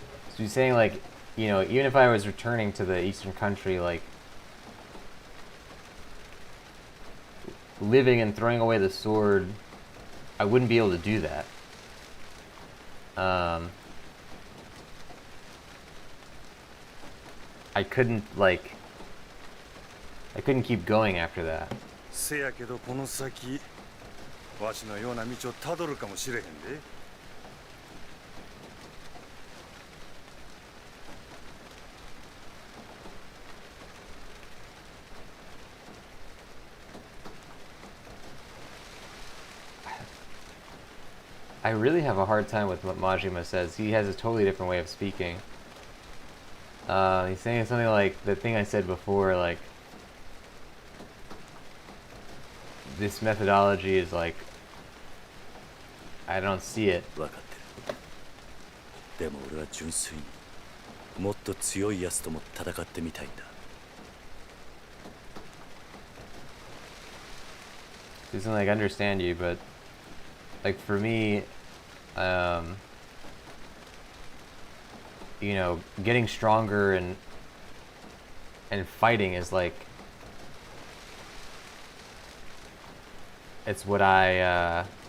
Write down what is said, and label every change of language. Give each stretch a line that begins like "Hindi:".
English: So he's saying like, you know, even if I was returning to the eastern country, like living and throwing away the sword, I wouldn't be able to do that. I couldn't keep going after that.
Japanese: せやけどこの先、わしのような道をたどるかもしれへんで。
English: I really have a hard time with what Majima says. He has a totally different way of speaking. He's saying something like the thing I said before, like this methodology is like I don't see it.
Japanese: 分かってる。でも俺は純粋にもっと強い奴とも戦ってみたいんだ。
English: It doesn't like understand you, but like for me, you know, getting stronger and fighting is like it's what I